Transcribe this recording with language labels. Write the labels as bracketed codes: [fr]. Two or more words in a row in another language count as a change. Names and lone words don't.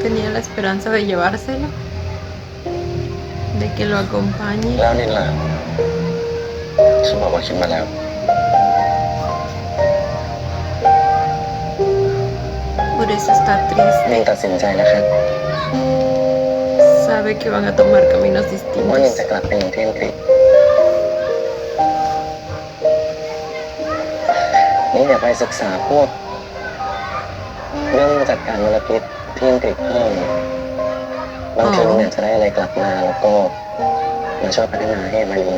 [es] la esperanza de llevárselo, de que lo acompañe. [th] แล้วนินล่ะฉันบอกว่าคิดมาแล้ว [es] Por eso está [th] นิน [es] triste. [th] ตัดสินใจแล้วครับ [es] Sabe que van a tomar caminos [th] ว่านิน [es] distintos. [th] จะกลับไปอยู่ที่อังกฤษนินอยากไปศึกษาพวกเรื่องจัดการมลพิษที่อังกฤษเพิ่ม บางทีเนี่ยจะได้อะไรกลับมาแล้วก็มาช่วยพัฒนาให้มาอยู่ใน